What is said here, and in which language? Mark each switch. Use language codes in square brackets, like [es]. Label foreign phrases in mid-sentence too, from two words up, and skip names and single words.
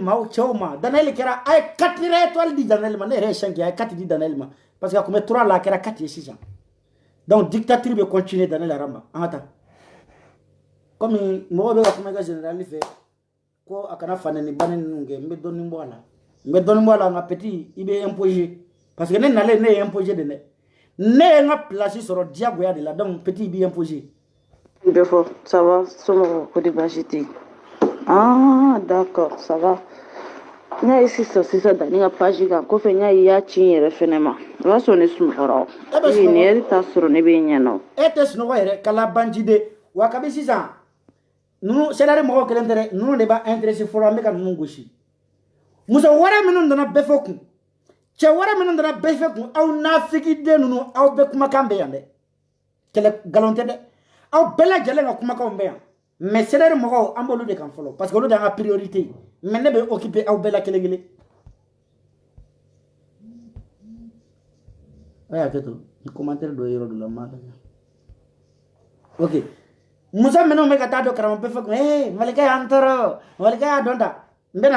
[bm] maaw cɛw ma Daniel kɛra a ye 4 étoiles di Daniel ma ne yɛrɛ ye 5 a ye 4 di Daniel ma [fr] parce que [bm] a tun bɛ 3 la a kɛra 4 ye sisan donc dictature bɛ continuer Daniel Aramba an ka taa comme mɔgɔw bɛ ka kuma i ka général fɛ ko a kana fanɛ ni banni ninnu kɛ n bɛ dɔɔnin bɔ a la nka petit i bɛ imposer [fr] parce que [bm] ne nalen ne ye imposer de dɛ ne ye n ka place sɔrɔ diyagoya de la donc petit i bɛ imposer. bɛ fɔ [fr] ça va [bm] somɔgɔw ko de baasi tɛ yen [fr] ah d'accord ça va [bm] n y'a ye sisan da ne ka page kan kɔfɛ n y'a ye i y'a ci n yɛrɛ fɛnɛ ma o b'a sɔrɔ ne sunɔgɔra nin yɛrɛ t'a sɔrɔ ne bɛ ɲɛ na e tɛ sunɔgɔ yɛrɛ kala banji de wa kabi sisan ninnu c'est-à-dire mɔgɔw kelen tɛ dɛ ninnu de b'a intéressé fɔlɔ an bɛ ka ninnu gosi muso wɛrɛ minnu nana bɛɛ fɔ kun cɛ wɛrɛ minnu nana bɛɛ fɔ kun aw nafigiden ninnu aw bɛɛ kumakan bɛ yan dɛ kɛlɛ nkalon tɛ dɛ aw bɛɛ lajɛlen ka kumakanw bɛ yan [fr] mais c'est-à-dire [bm] mɔgɔw an b'olu de kan fɔlɔ [fr] parce que [bm] olu de y'an ka priorité mais ne bɛ occuper aw bɛɛ la kelen kelen a y'a kɛ to ni commentaire dɔ ye yɔrɔ dɔ la n m'a lajɛ ok muso minnu bɛ ka taa don karamɔgɔ bɛɛ fɛ kun malikɛ y'an tɔɔrɔ malikɛ y'a dɔn ta n bɛ na